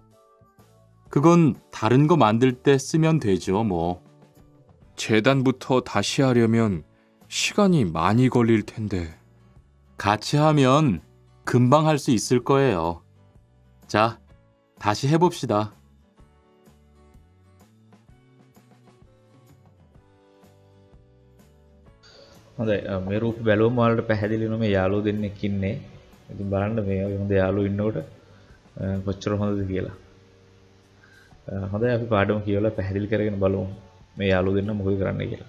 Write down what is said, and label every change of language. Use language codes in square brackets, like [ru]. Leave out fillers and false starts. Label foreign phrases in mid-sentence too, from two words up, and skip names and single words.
[ko] 그건 다른 거 만들 때 쓰면 되죠, 뭐. 재단부터 다시 하려면 시간이 많이 걸릴 텐데. 같이 하면 금방 할 수 있을 거예요. 자, 다시 해봅시다. [si] හොඳයි, මේ රූප බැලුවම ඔයාලට පැහැදිලි වෙනවා මේ යාළුවෝ දෙන්නෙක් ඉන්නේ. ඉතින් බලන්න මේ වගේ හොඳ යාළුවෝ ඉන්නකොට කොච්චර හොඳද කියලා. හොඳයි, අපි පාඩම කියවලා පැහැදිලි කරගෙන බලමු මේ යාළුවෝ දෙන්න මොකද කරන්නේ කියලා.